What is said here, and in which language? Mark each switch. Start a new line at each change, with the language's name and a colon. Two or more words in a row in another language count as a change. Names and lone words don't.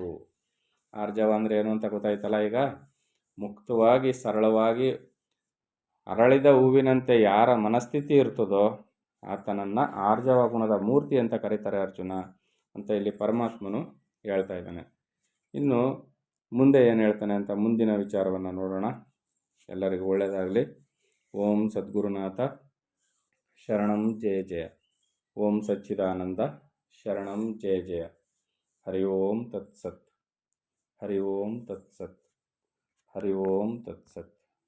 Kannada: ಆರ್ಜವ ಅಂದರೆ ಏನು ಅಂತ ಗೊತ್ತಾಯ್ತಲ್ಲ ಈಗ. ಮುಕ್ತವಾಗಿ ಸರಳವಾಗಿ ಅರಳಿದ ಹೂವಿನಂತೆ ಯಾರ ಮನಸ್ಥಿತಿ ಇರ್ತದೋ ಆತನನ್ನು ಆರ್ಜವ ಗುಣದ ಮೂರ್ತಿ ಅಂತ ಕರೀತಾರೆ ಅರ್ಜುನ ಅಂತ ಇಲ್ಲಿ ಪರಮಾತ್ಮನು ಹೇಳ್ತಾ ಇದ್ದಾನೆ. ಇನ್ನು ಮುಂದೆ ಏನು ಹೇಳ್ತಾನೆ ಅಂತ ಮುಂದಿನ ವಿಚಾರವನ್ನು ನೋಡೋಣ. ಎಲ್ಲರಿಗೂ ಒಳ್ಳೆಯದಾಗಲಿ.
Sanskrit: ಓಂ ಸದ್ಗುರುನಾಥ ಶರಣಂ ಜಯ ಜಯ. ಓಂ ಸಚ್ಚಿದಾನಂದ ಶರಣಂ ಜಯ ಜಯ. ಹರಿ ಓಂ ತತ್ಸತ್. ಹರಿ ಓಂ ತತ್ಸತ್. ಹರಿ ಓಂ ತತ್ಸತ್.